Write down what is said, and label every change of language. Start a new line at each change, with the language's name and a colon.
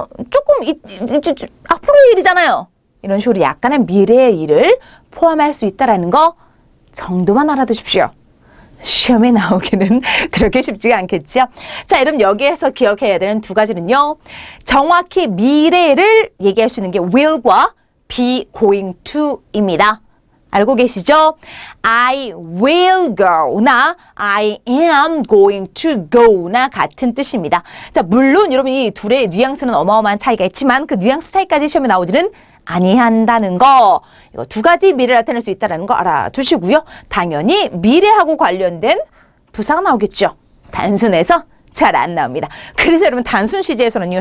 Korean: 조금 앞으로의 일이잖아요. 이런 식으로 약간의 미래의 일을 포함할 수 있다는 거 정도만 알아두십시오. 시험에 나오기는 그렇게 쉽지가 않겠죠. 자, 여러분 여기에서 기억해야 되는 두 가지는요. 정확히 미래를 얘기할 수 있는 게 will과 be going to입니다. 알고 계시죠?
English: I will go나 I am going to go나
Korean: 같은 뜻입니다. 자, 물론 여러분 이 둘의 뉘앙스는 어마어마한 차이가 있지만 그 뉘앙스 차이까지 시험에 나오지는 아니한다는 거. 이거 두 가지 미래를 나타낼 수 있다는 거 알아두시고요. 당연히 미래하고 관련된 부사가 나오겠죠. 단순해서 잘 안 나옵니다. 그래서 여러분 단순 시제에서는요.